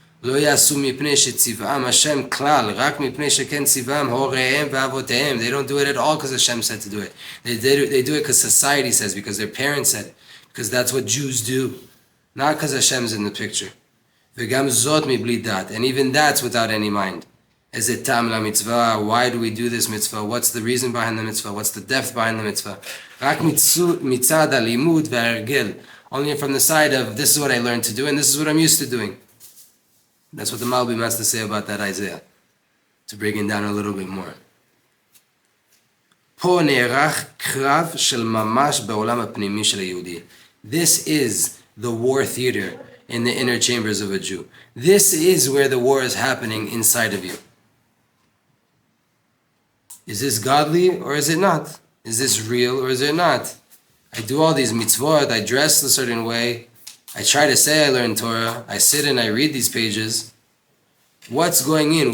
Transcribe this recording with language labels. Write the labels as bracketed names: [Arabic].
[Hebrew] לא יעשו מפני שציוואם Hashem klal, רק מפני שכן ציוואם הוריהם ואבותיהם. [English] They don't do it at all because Hashem said to do it. They do it because society says, because their parents said, because that's what Jews do. Not because Hashem's in the picture. [Hebrew] וגם זאת מבלי דעת, [English] and even that's without any mind. [Hebrew] איזה טעם למצווה? [English] Why do we do this mitzvah? What's the reason behind the mitzvah? What's the depth behind the mitzvah? [Hebrew] רק מצד הלימוד וההרגל. [English] Only from the side of, this is what I learned to do, and this is what I'm used to doing. That's what the Malbim has to say about that Isaiah, to bring it down a little bit more. [Hebrew] פה נערך קרב של ממש בעולם הפנימי של היהודי. [English] This is the war theater in the inner chambers of a Jew. This is where the war is happening inside of you. Is this godly or is it not? Is this real or is it not? I do all these mitzvot, I dress a certain way, I try to say I learn Torah, I sit and I read these pages. What's going in?